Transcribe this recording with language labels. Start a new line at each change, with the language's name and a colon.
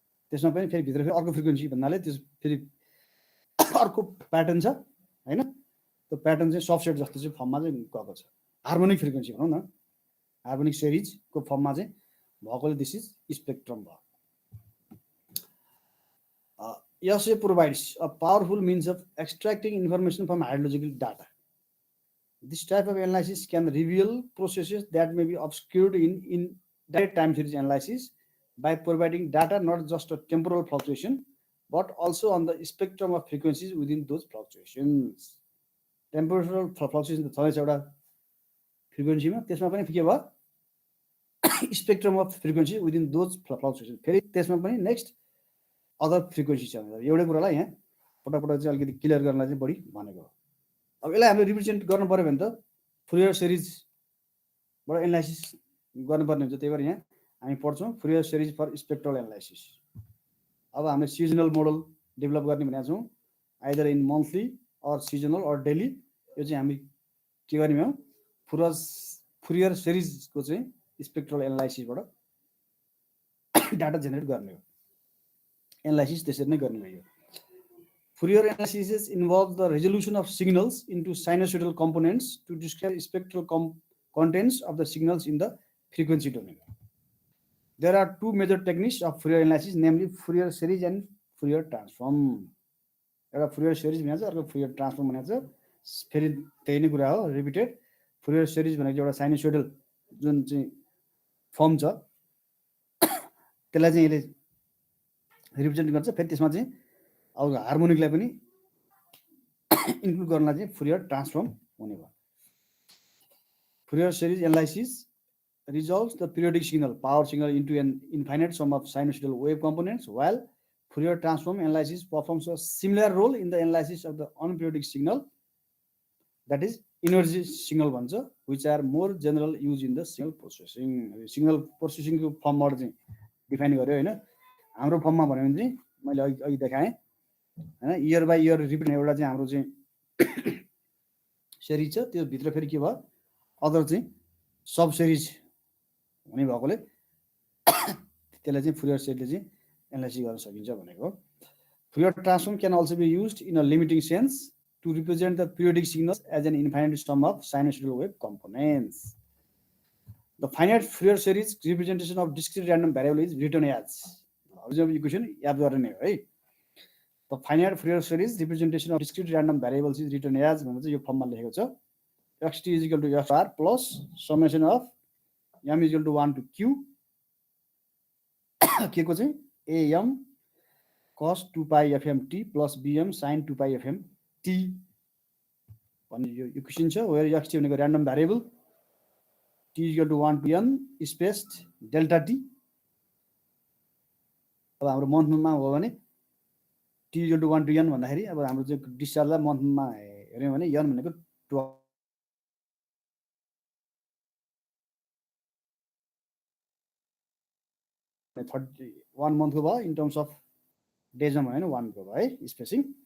Nepali: त्यसमा पनि फेरि भित्र फेरि अर्को फ्रिक्वेन्सी भन्नाले त्यस फेरि अर्को प्याटर्न छ हैन त्यो प्याटर्न चाहिँ सबसेट जस्तो चाहिँ फर्ममा चाहिँ गएको छ हार्मोनिक फ्रिक्वेन्सी भनौँ न हार्मोनिक सिरिजको फर्ममा चाहिँ भएकोले
English: this is spectrum
Nepali: भयो यसले
English: Provides a powerful means of extracting information from hydrological data This type of analysis can reveal processes that may be obscured in direct time series analysis by providing data not just a temporal fluctuation but also on the spectrum of frequencies within those fluctuations.
Nepali: Temporal fluctuation त छँदैछ एउटा फ्रिक्वेन्सीमा, त्यसमा पनि के भयो
English: spectrum of frequency within those fluctuation,
Nepali: फेरि त्यसमा पनि नेक्स्ट अदर फ्रिक्वेन्सी छ भनेर एउटै कुरालाई यहाँ पटक चाहिँ अलिकति क्लियर गर्नलाई चाहिँ बढी भनेको हो। अब यसलाई हामीले रिप्रेजेन्ट गर्नु पऱ्यो भने त फुरियर सिरिजबाट एनालाइसिस गर्नुपर्ने हुन्छ। त्यही भएर यहाँ हामी पढ्छौँ Fourier series for spectral analysis. अब हामीले सिजनल मोडल डेभलप गर्ने भनेको छौँ,
English: Either in monthly or seasonal or daily.
Nepali: यो चाहिँ हामी के गर्ने हो, फुरियर सिरिजको चाहिँ स्पेक्ट्रल एनालाइसिसबाट डाटा जेनेरेट गर्ने हो। एनालाइसिस त्यसरी नै गर्ने भयो।
English: Fourier analysis involves the resolution of signals into sinusoidal components to describe spectral contents of the signals in the frequency domain. There are two major techniques of Fourier analysis, namely Fourier series and Fourier transform.
Nepali: एउटा Fourier series भनिन्छ, अर्को Fourier transform भनिन्छ। फेरि त्यही नै कुरा हो, repeated. Fourier series भनेको एउटा साइनोसोइडल जुन चाहिँ फर्म छ त्यसलाई चाहिँ यसले रिप्रेजेन्ट गर्छ। फेरि त्यसमा चाहिँ अब हार्मोनिकलाई पनि इन्क्लुड गर्नलाई चाहिँ फुरियर ट्रान्सफर्म हुने भयो।
English: Fourier series analysis resolves the periodic signal, power signal, into an infinite sum of sinusoidal wave components, while Fourier transform analysis performs a similar role in the analysis of the unperiodic signal, that is energy signal bhन्छ, which are more general used in the signal processing.
Nepali: Signal processing को फर्मबाट चाहिँ define गर्यो हैन। हाम्रो फर्ममा भन्यो भने चाहिँ मैले अघि देखाएँ हैन, इयर बाइ इयर रिपिट एउटा चाहिँ हाम्रो चाहिँ सिरिज छ, त्यो भित्र फेरि के भयो अदर चाहिँ सब सिरिज हुने भएकोले त्यसलाई चाहिँ फुरियर सिरिजले चाहिँ एनालाइसिस गर्न सकिन्छ भनेको।
English: Fourier transform can also be used in a limiting sense to represent the periodic signals as an infinite sum of sinusoidal wave components. The finite Fourier series representation of discrete random variable is written as,
Nepali: अब equation याद गर्ने हो है।
English: the finite Fourier series representation of discrete random variables is written as
Nepali: भनेर चाहिँ यो फर्ममा लेखेको छ।
English: xt is equal to fr plus summation of m is equal to 1 to q
Nepali: के को चाहिँ
English: am cos 2 pi fm t plus bm sin 2 pi fm t
Nepali: भन्ने यो इक्वेसन छ।
English: Where xt भनेको random variable, t is equal to 1 to n spaced delta t।
Nepali: अब हाम्रो मन्थमा हो भने t is equal to 1 to n भन्दाखेरि अब हाम्रो चाहिँ डिस्चार्जलाई मन्थमा हेर्यौँ भने n भनेको 12 31 मन्थको भयो, इन टर्म्स अफ डेजमा भयो भने 1 को भयो है स्पेसिङ।